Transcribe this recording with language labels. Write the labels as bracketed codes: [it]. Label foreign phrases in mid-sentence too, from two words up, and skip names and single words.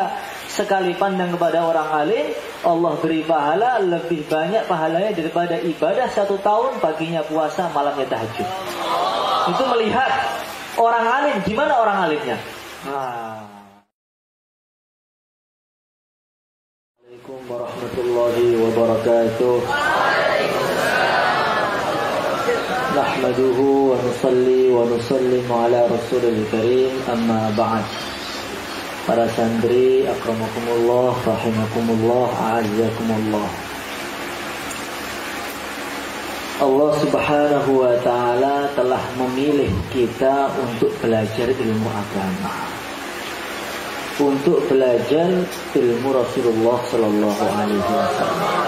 [id] Sekali pandang kepada orang alim, Allah beri pahala lebih banyak pahalanya daripada ibadah 1 tahun, paginya puasa, malamnya tahajud. Itu melihat orang alim, gimana orang alimnya. [ar] السلام عليكم ورحمة الله وبركاته. نحمده ونصلي ونسلم على الرسول الكريم أما بعد. [id] Para santri, [ar] أكرمكم الله، رحمكم الله، أعزكم الله. الله سبحانه وتعالى [id] telah memilih kita untuk belajar ilmu agama, untuk belajar ilmu Rasulullah [ar] صلى الله عليه وسلم.